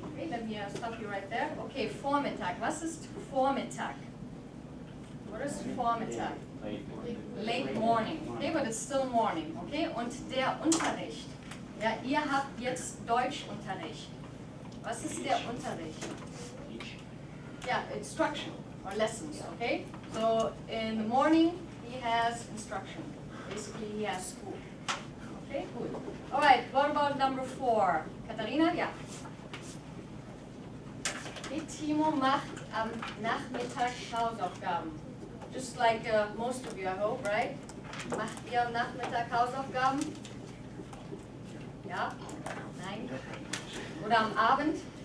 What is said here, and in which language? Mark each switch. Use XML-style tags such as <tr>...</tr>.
<en>Okay, let me stop you right there. Okay, Vormittag.</en> <de>Was ist Vormittag?</de> <en>What is Vormittag? Late morning. Okay, but it's still morning.</en> <de>Okay, und der Unterricht. Ja, ihr habt jetzt Deutschunterricht. Was ist der Unterricht?</de> <en>Yeah, instruction or lessons, okay? So in the morning he has instruction. Basically he has school. Okay, good. All right, what about number 4? Katharina? Yeah.</en> <de>Okay, Timo macht am Nachmittag Hausaufgaben.</de> <en>Just like most of you, I hope, right?</en> <de>Macht ihr am Nachmittag Hausaufgaben? Ja? Nein? Oder am Abend?</de>